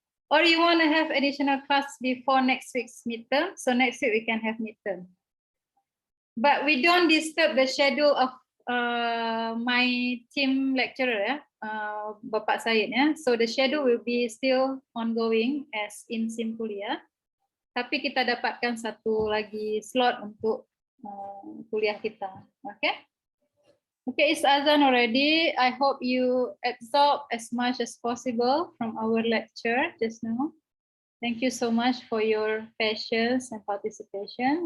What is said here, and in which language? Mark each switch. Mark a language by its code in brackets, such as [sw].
[en] Or you want to have additional class before next week's midterm. So next week we can have midterm. But we don't disturb the schedule of my team lecturer, Bapak Syed. Yeah? So the schedule will be still ongoing as in Simkuliah. [id] Tapi kita dapatkan satu lagi slot untuk kuliah kita. [en] Okay? Okay, it's Azan already. I hope you absorb as much as possible from our lecture just now. Thank you so much for your patience and participation.